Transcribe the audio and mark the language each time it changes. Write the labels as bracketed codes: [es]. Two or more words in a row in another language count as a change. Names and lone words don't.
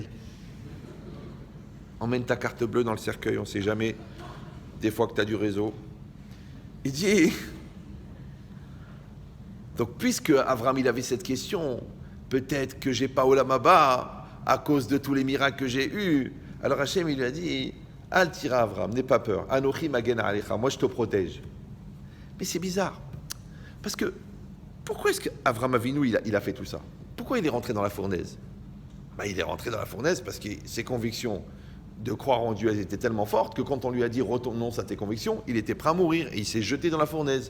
[fr] Emmène ta carte bleue dans le cercueil, on ne sait jamais, des fois que tu as du réseau. Il dit, donc puisque Avraham il avait cette question, peut-être que j'ai pas [he] עולם הבא [fr] à cause de tous les miracles que j'ai eus. Alors Hachem il lui a dit, [he] אל תירא אברהם, [fr] n'aie pas peur, [he] אנכי מגן עליך, [fr] moi je te protège. Mais c'est bizarre, parce que pourquoi est-ce qu'Avraham Avinu il a fait tout ça? Pourquoi il est rentré dans la fournaise? Il est rentré dans la fournaise parce que ses convictions de croire en Dieu, elles étaient tellement fortes que quand on lui a dit retournons à tes convictions, il était prêt à mourir et il s'est jeté dans la fournaise.